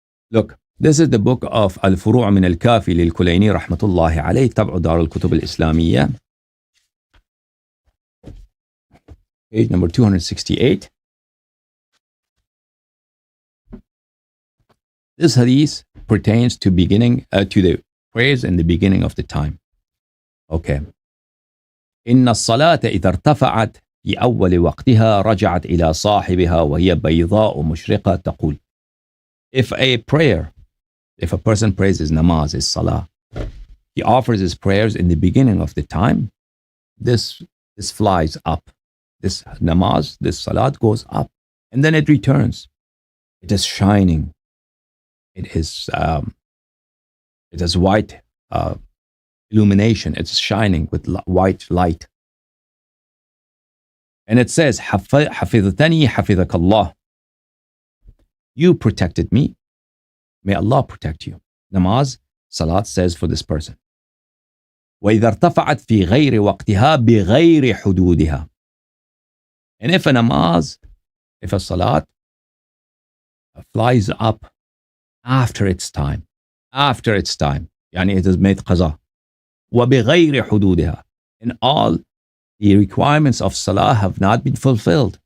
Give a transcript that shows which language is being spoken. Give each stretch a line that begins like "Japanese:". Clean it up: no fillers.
English: Look, this is the book of Al-Furu' min al-Kafi lil-Kulayni rahmatullahi alayh, Tab'u Dar al-Kutub al-Islamiyya, page number 268. This hadith pertains to the prayers in the beginning of the time. Okay.
Arabic: إن الصلاة إذا ارتفعت في أول وقتها رجعت إلى صاحبها وهي بيضاء مشرقة تقول.
English: If a person prays his namaz, his salah, he offers his prayers in the beginning of the time, this flies up. This namaz, this salat goes up, and then it returns. It is shining. It has white illumination. It's shining with white light. And it says,
Arabic: حفظتني حفظك الله.
English: You protected me. May Allah protect you. Namaz, salat says for this person.
Arabic: وإذا ارتفعت في غير وقتها بغير حدودها.
English: And if a salat flies up after its time, يعني it is made qaza.
Arabic: وبغير حدودها.
English: And all the requirements of salah have not been fulfilled.